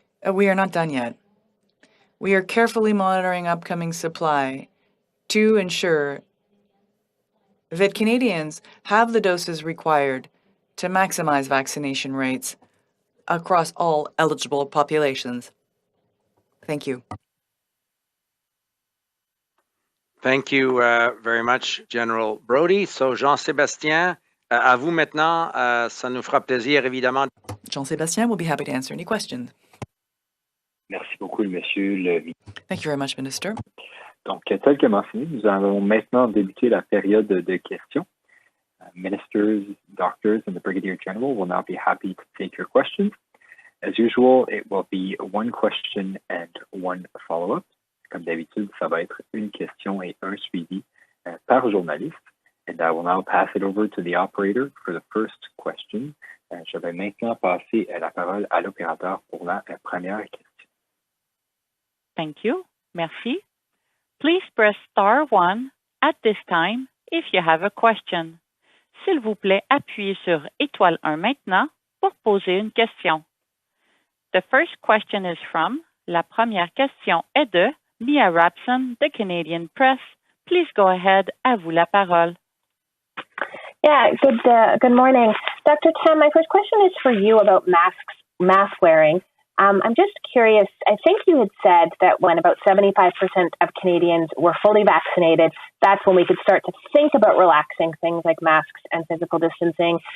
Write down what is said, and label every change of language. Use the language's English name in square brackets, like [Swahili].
[English] We are not done yet. We are carefully monitoring upcoming supply to ensure that Canadians have the doses required to maximize vaccination rates across all eligible populations. Thank you. Thank you very much, General Brody. [French] So, Jean-Sébastien, à vous maintenant. Ça nous fera plaisir, évidemment. [English] Jean-Sébastien will be happy to answer any questions. [French] Merci beaucoup, Monsieur le [English] Thank you very much, Minister. [French] Donc, tel que mentionné, nous allons maintenant débuter la période de questions. [English] Ministers, doctors, and the Brigadier General will now be happy to take your questions. As usual, it will be one question and one follow-up. [French] Comme d'habitude, ça va être une question et un suivi par journaliste. [English] And I will now pass it over to the operator for the first question. [French] Je vais maintenant passer la parole à l'opérateur pour la première question. [English] Thank you. [French] Merci. [English] Please press star 1 at this time if you have a question. [French] S'il vous plaît, appuyez sur étoile 1 maintenant pour poser une question. [English] The first question is from, [French] la première question est de [English] Mia Rapson, The Canadian Press. Please go ahead, [French] à vous la parole. [English] Yeah, good morning. Dr. Tam, my first question is for you about mask wearing. I'm just curious, I think you had said that when about 75% of Canadians were fully vaccinated, that's when we could start to think about relaxing things like masks and physical distancing.